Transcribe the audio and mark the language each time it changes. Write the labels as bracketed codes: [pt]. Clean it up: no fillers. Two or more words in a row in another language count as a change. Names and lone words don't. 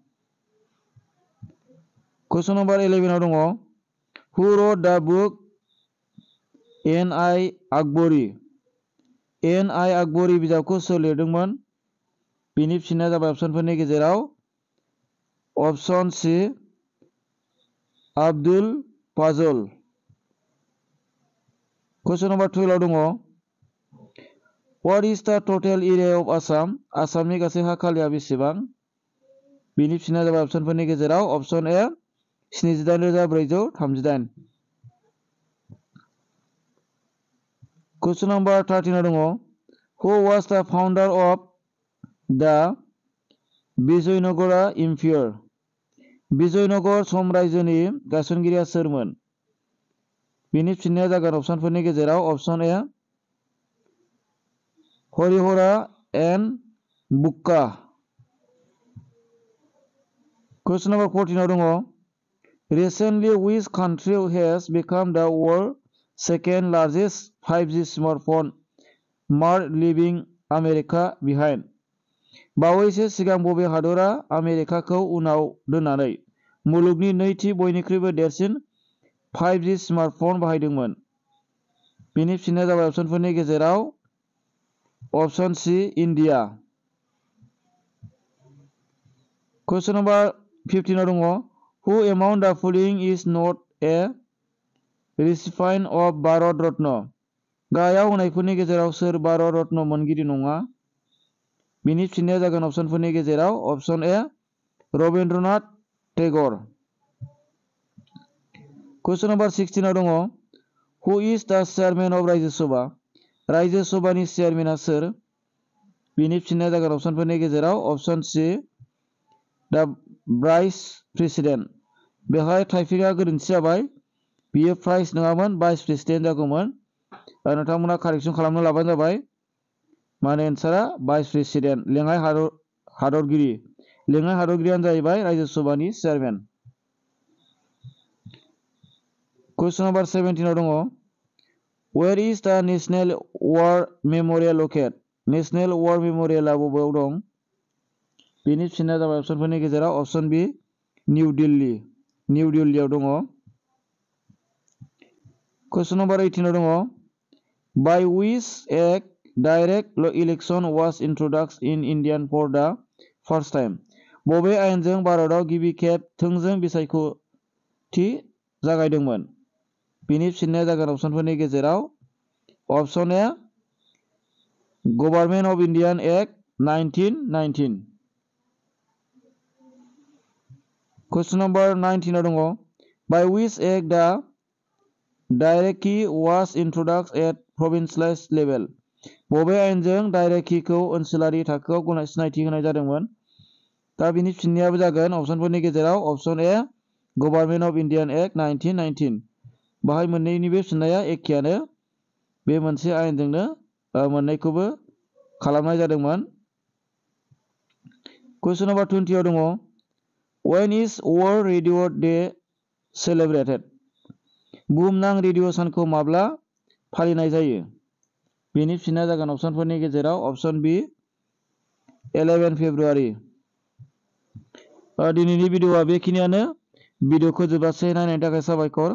[en] Question number 11 [brx] आव दङ [en] who wrote the book Ain-i-Akbari. [brx] एन आइ आकबरी बिजाबखौ सोर लिरदोंमोन? बिनि फिननाया जाबाय अपसनफोरनि गेजेराव [en] option C [brx] आब्दुल फाजल। [en] Question number 12 [brx] आव दङ [en] what is the total area of Assam. [brx] आसामनि गासै हा खालिया बेसेबां? बिनि फिननाया जाबाय अपसनफोरनि गेजेराव [en] option A [brx] 78,438। [en] Question number 13 [brx] आव दङ [en] who was the founder of the Vijayanagara Empire. [brx] विजयनगर साम्रायजोनि गायसनगिरिया सोरमोन? बिनि फिननाया जागोन अपसनफोरनि गेजेराव [en] option A [brx] हरिहरा एन्ड बुक्का। [en] Question number 14 [brx] आव दङ [en] Recently, which country has become the world's second largest 5G smartphone market, leaving America behind? [brx] बावैसो सिगां बबे हादरा आमेरिकाखौ उनाव दोननानै मुलुगनि नैथि बयनिख्रुइबो देरसिन 5G स्मार्टफन बाहायदोंमोन? बेनि फिननाया जाबाय अपसनफोरनि गेजेराव [en] option C [brx] इंडिया। [en] Question number 15 दङ who among the following is not a recipient of भारत रत्न। [brx] गाहायाव होनायफोरनि गेजेराव सोर भारत रत्न मोनगिरि नङा? बिनि फिननाया जागोन अपसनफोरनि गेजेराव [en] option A [brx] रवींद्रनाथ टैगोर। [en] Question number 16 दङ who is the chairman of राज्य सभा। [brx] राज्य सभानि चेयरमेना सोर? बिनि फिननाया जागोन अपसनफोरनि गेजेराव [en] option C the vice president. [brx] बेहाय टाइपिंगा गोरोन्थि जाबाय, बियो प्राइस नङामोन [en] vice president [brx] जागौमोन। नोंथांमोना कारेक्शन खालामनो लाबानो जाबाय। माने एन्सारा [en] vice president, [brx] लेङाइ हादरगिरि। लेङाइ हादरगिरियानो जाहैबाय राज्य सभानि चेयरमेन। [en] Question number 17 दङ where is the National War Memorial located. [brx] नेशनल वार मेमोरियला बबेयाव दं? बेनि फिननाया जाबाय अपसनफोरनि गेजेराव [en] option B [brx] निउ दिल्ली। निउ दिल्लीयाव दङ। [en] Question number 18 दङ by which act direct election was introduced in India for the first time. [brx] बबे आयेनजों भारतआव गिबि खेब थोंजों बिसायख'थि जागायदोंमोन? बिनि फिननाया जागोन अपसनफोरनि गेजेराव [en] option A [brx] गवर्नमेंट ऑफ इंडिया एक्ट 1919। [en] Question number 19 दङ by which act the dyarchy was introduced at provincial level. [brx] बबे आयेनजों डायरेक्टकीखौ ओनसोलारि थाखोआव सिनायथि होनाय जादोंमोन? दा बिनि फिननायाबो जागोन अपसनफोरनि गेजेराव [en] option A [brx] गवर्नमेंट ऑफ इंडिया एक्ट 1919। बाहाय मोननैनिबो फिननाया एखेयानो, बे मोनसे आयेनजोंनो मोननैखौबो खालामनाय जादोंमोन। [en] Question number 20 दङ when is World Radio Day celebrated. [brx] बुहुमनां रेडियो सानखौ माब्ला फालिनाय जायो? बेनि फिननाया जागोन अपसनफोरनि गेजेराव [en] option B [brx] 11 फेब्रुआरि। दिनैनि भिडिअआ बेखिनियानो। भिडिअखौ जोबजासे नायनायनि थाखाय साबायखर।